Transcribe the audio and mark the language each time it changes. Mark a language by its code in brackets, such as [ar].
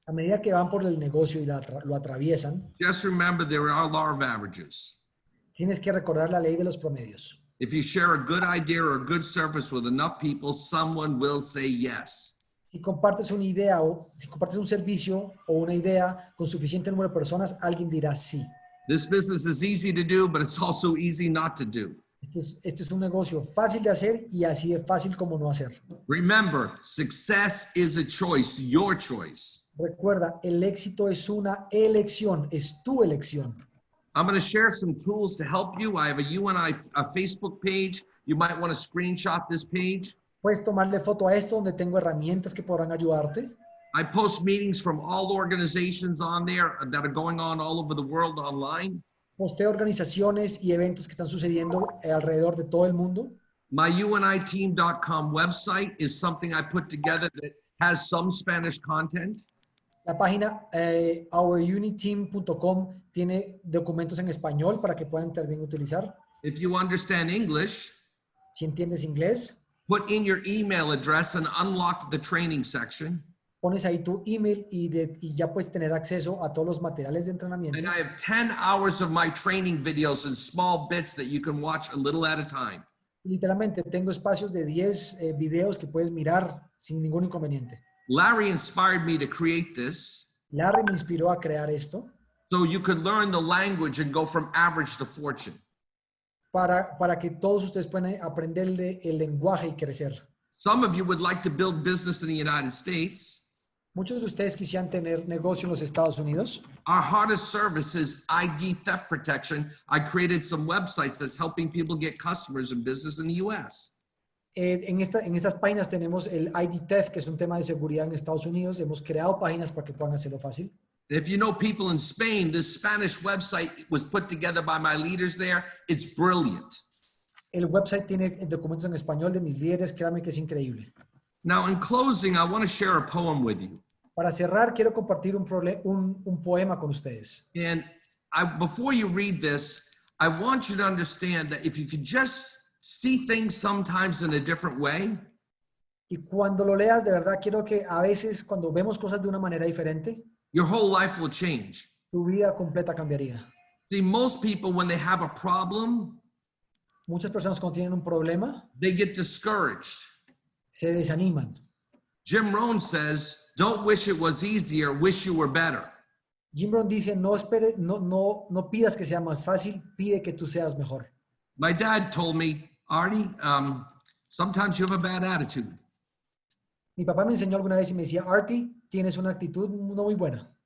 [es] A medida que van por el negocio y lo atraviesan, [en] just remember there are law of averages. [es] tienes que recordar la ley de los promedios. [en] If you share a good idea or a good service with enough people, someone will say yes. [es] Si compartes una idea o si compartes un servicio o una idea con suficiente número de personas, alguien dirá sí. [en] This business is easy to do, but it's also easy not to do. [es] Este es un negocio fácil de hacer y así de fácil como no hacer. [en] Remember, success is a choice, your choice. [es] Recuerda, el éxito es una elección, es tu elección. [en] I'm going to share some tools to help you. I have a UNI Facebook page. You might want to screenshot this page. [es] Puedes tomarle foto a esto donde tengo herramientas que podrán ayudarte. [en] I post meetings from all organizations on there that are going on all over the world online. [es] Posteo organizaciones y eventos que están sucediendo alrededor de todo el mundo. [en] My uniteam.com website is something I put together that has some Spanish content. [es] La página ouruniteam.com tiene documentos en español para que puedan también utilizar. [en] If you understand English, [es] Si entiendes inglés, [en] put in your email address and unlock the training section. [es] pones ahí tu email y ya puedes tener acceso a todos los materiales de entrenamiento. [en] And I have 10 hours of my training videos in small bits that you can watch a little at a time. [es] Literalmente tengo espacios de 10 videos que puedes mirar sin ningún inconveniente. [en] Larry inspired me to create this [es] Larry me inspiró a crear esto [en] so you could learn the language and go from average to fortune. [es] para que todos ustedes puedan aprender el lenguaje y crecer. [en] Some of you would like to build business in the United States. [es] Muchos de ustedes quisieran tener negocio en los Estados Unidos. [en] Our hardest service is ID theft protection. I created some websites that's helping people get customers and business in the US. [es] En estas páginas tenemos el ID theft, que es un tema de seguridad en Estados Unidos. Hemos creado páginas para que puedan hacerlo fácil. [en] If you know people in Spain, this Spanish website was put together by my leaders there. It's brilliant. [es] El website tiene documentos en español de mis líderes. Créame que es increíble. [en] Now, in closing, I want to share a poem with you. [es] Para cerrar, quiero compartir un poema con ustedes. [en] And before you read this, I want you to understand that if you could just see things sometimes in a different way, [es] Y cuando lo leas, de verdad, quiero que a veces, cuando vemos cosas de una manera diferente, [en] your whole life will change. [es] tu vida completa cambiaría. [en] See, most people, when they have a problem, [es] Muchas personas cuando tienen un problema [en] they get discouraged. [es] se desaniman. [en] Jim Rohn says, don't wish it was easier, wish you were better. [es] Jim Brown dice, no pidas que sea más fácil, pide que tú seas mejor. [en] My dad told me, Artie, sometimes you have a bad attitude. [es] Mi papá me enseñó alguna vez y me decía, Artie, tienes una actitud no muy buena.